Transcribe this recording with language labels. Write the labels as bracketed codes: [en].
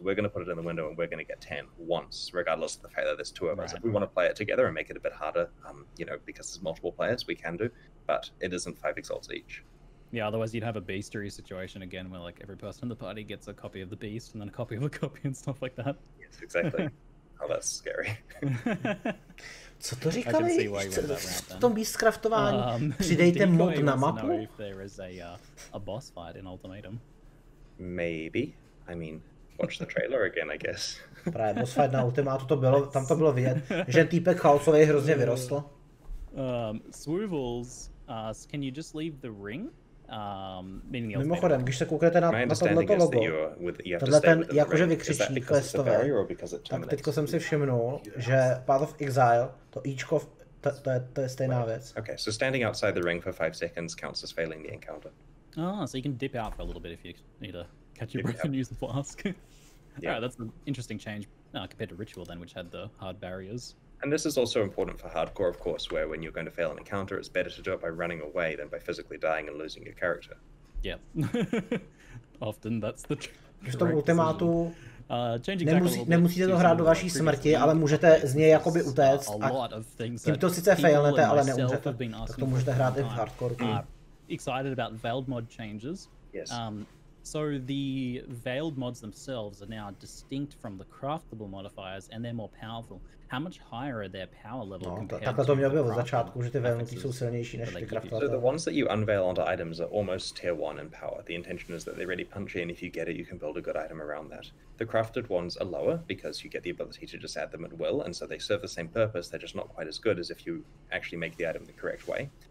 [en] We're going to put it in the window, and we're going to get 10 once, regardless of the fact that there's 2 of us. If we want to play it together and make it a bit harder, because there's multiple players, we can do, but it isn't 5 exalts each. Yeah, otherwise you'd have a beastery situation again where like every person in the party gets a copy of the beast and then a copy of a copy and stuff like that. Yes, exactly. Oh, that's scary. [cs] Co to říkali? V tom beastcraftování přidejte mod na mapu? [en] A boss fight in Ultimatum. Maybe. I mean, watch the trailer again, I guess. [cs] Právě boss fight na Ultimatu to bylo, tam to bylo vidět, že týpek chaosový hrozně vyrostl. [en] Swoovles asks, can you just leave the ring? [cs] Mimochodem, když se kouknete na tohleto logo, tenhle ten jakože vykřičník questové, tak teďko jsem si všimnul, že Path of Exile, to íčko, to je stejná věc. [en] Okay, so standing outside the ring for 5 seconds counts as failing the encounter. Oh, so you can dip out for a little bit if you need to catch your breath and use the flask. Yeah, that's an interesting change compared to Ritual then, which had the hard barriers. And this is also important for hardcore, of course, where when you're going to fail an encounter, it's better to do it by running away than by physically dying and losing your character. Yeah. Often that's the [cs] v tom ultimátu nemusíte to hrát do vaší smrti, ale můžete z něj jakoby utéct a tím to sice failnete, ale neumřete, tak to můžete hrát i v hardcore. [en] Excited about veiled mod changes. Yes. So the veiled mods themselves are now distinct from the craftable modifiers, and they're more powerful. How much higher are their power level compared [cs] takhle to mělo být od začátku, že ty veilnutí jsou silnější než ty craftovatelé. [en] So the ones that you unveil onto items are almost tier 1 in power. The intention is that they're really punchy, and if you get it, you can build a good item around that. The crafted ones are lower because you get the ability to just add them at will, and so they serve the same purpose. They're just not quite as good as if you actually make the item the correct way.